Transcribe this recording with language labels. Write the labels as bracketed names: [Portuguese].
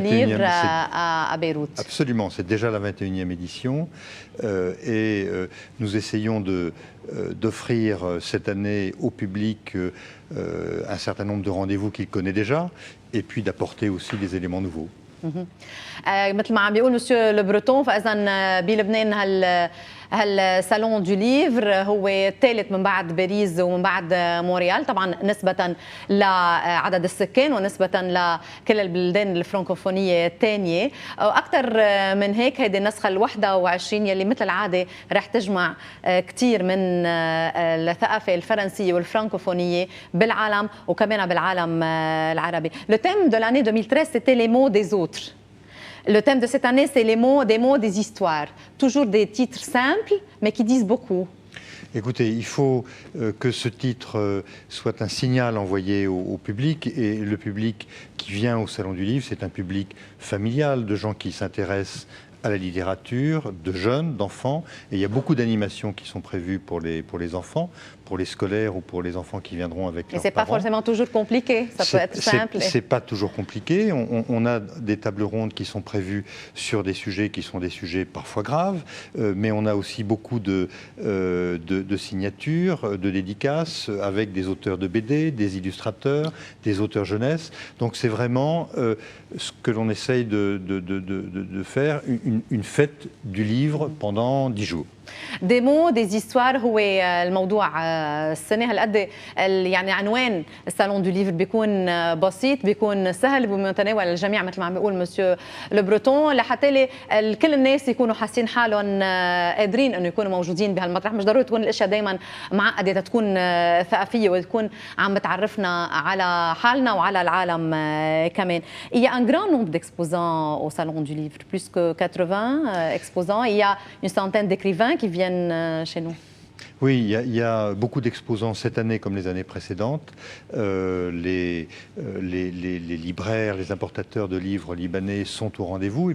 [French] du livre à Beyrouth. Absolument, c'est déjà la 21e édition et nous essayons d'offrir cette année au public un certain nombre de rendez-vous qu'il connaît déjà et puis d'apporter aussi des éléments nouveaux. [Arabic] مثل ما عم بيقول مسيو لبرتون، فاذا بلبنان هالصالون دو ليفر هو الثالث من بعد باريس ومن بعد مونريال، طبعا نسبة لعدد السكان ونسبة لكل البلدان الفرنكوفونية الثانية. أكثر من هيك هيدي النسخة ال 21 يلي مثل العادة رح تجمع كثير من الثقافة الفرنسية والفرنكوفونية بالعالم وكمان بالعالم العربي. [French] Le thème de l'année 2013 c'était les mots des autres. Le thème de cette année, c'est les mots, des histoires. Toujours des titres simples, mais qui disent beaucoup. Écoutez, il faut que ce titre soit un signal envoyé au public. Et le public qui vient au Salon du Livre, c'est un public familial, de gens qui s'intéressent à la littérature, de jeunes, d'enfants. Et il y a beaucoup d'animations qui sont prévues pour les enfants, pour les scolaires ou pour les enfants qui viendront avec leurs parents. Et c'est pas forcément toujours compliqué, ça peut être simple. C'est pas toujours compliqué. On a des tables rondes qui sont prévues sur des sujets qui sont des sujets parfois graves, mais on a aussi beaucoup de signatures, de dédicaces avec des auteurs de BD, des illustrateurs, des auteurs jeunesse. Donc c'est vraiment ce que l'on essaye de faire, une fête du livre pendant 10 jours. [Arabic] دي مو دي زيستوار هو الموضوع السنه هالقد يعني عنوان الصالون دو ليفر بيكون بسيط، بيكون سهل ومتناول الجميع مثل ما عم بيقول مسيو لو برتون، لحتى كل الناس يكونوا حاسين حالهم قادرين انه يكونوا موجودين بهالمطرح. مش ضروري تكون الاشياء دائما معقده، تكون ثقافيه وتكون عم بتعرفنا على حالنا وعلى العالم كمان. [French] Il y a un grand nombre d'exposants au salon du livre, plus que 80 exposants. Il y a une centaine d'écrivains qui viennent chez nous. Oui, il y a beaucoup d'exposants cette année comme les années précédentes. Les libraires, les importateurs de livres libanais sont au rendez-vous.